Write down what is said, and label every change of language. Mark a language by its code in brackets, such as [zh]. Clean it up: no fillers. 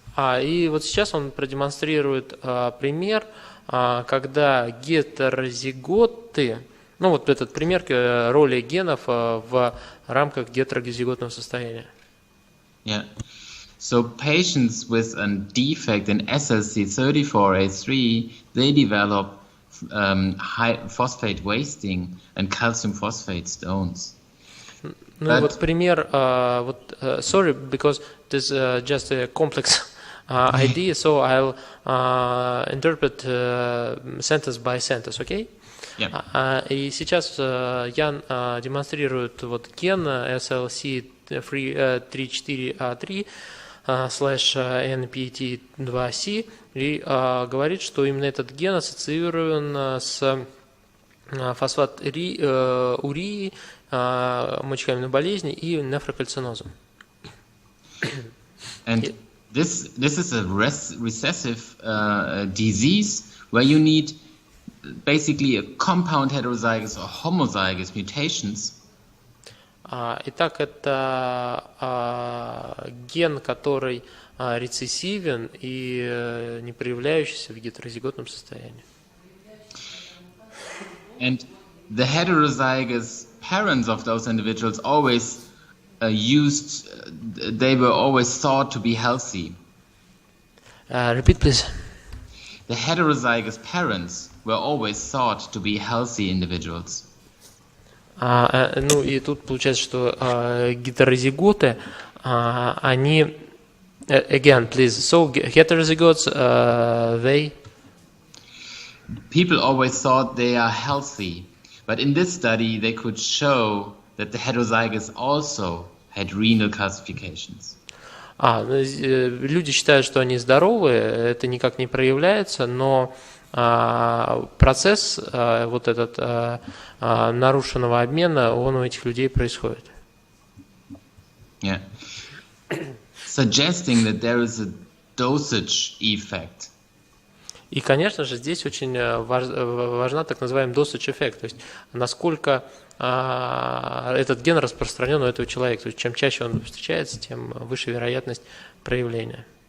[ru] И вот сейчас он продемонстрирует пример, когда гетерозиготы, ну вот этот пример роли генов в рамках гетерозиготного состояния. [en] Yeah. So patients with a defect in SLC34A3, they develop high phosphate wasting and calcium phosphate stones. [ru] Ну вот пример, [en] sorry, because this is just a complex idea, so I'll interpret sentence by sentence, okay? Yeah. [ru] И сейчас Ян демонстрирует вот ген SLC34A3 /NPT2C и говорит, что именно этот ген ассоциирован с фосфат урии, мочекаменной болезни и нефрокальцинозом. [en] And this is a recessive disease where you need basically a compound heterozygous or homozygous mutations. [ru] Итак, это ген, который рецессивен и не проявляющийся в гетерозиготном состоянии. [en] And the heterozygous parents of those individuals always they were always thought to be healthy. Repeat, please. The heterozygous parents were always thought to be healthy individuals. [ru] Ну и тут получается, что гетерозиготы, они, [en] again, please, so heterozygotes, they... People always thought they are healthy, but in this study they could show that the heterozygous also had renal calcifications. [ru] Люди считают, что они здоровы, это никак не проявляется, но процесс вот этот нарушенного обмена, он у этих людей происходит. [en] Yeah. Suggesting that there is a dosage effect. [ru] И, конечно же, здесь очень важна так называемый dosage эффект, то есть насколько этот ген распространен у этого человека. То есть чем чаще он встречается, тем выше вероятность проявления.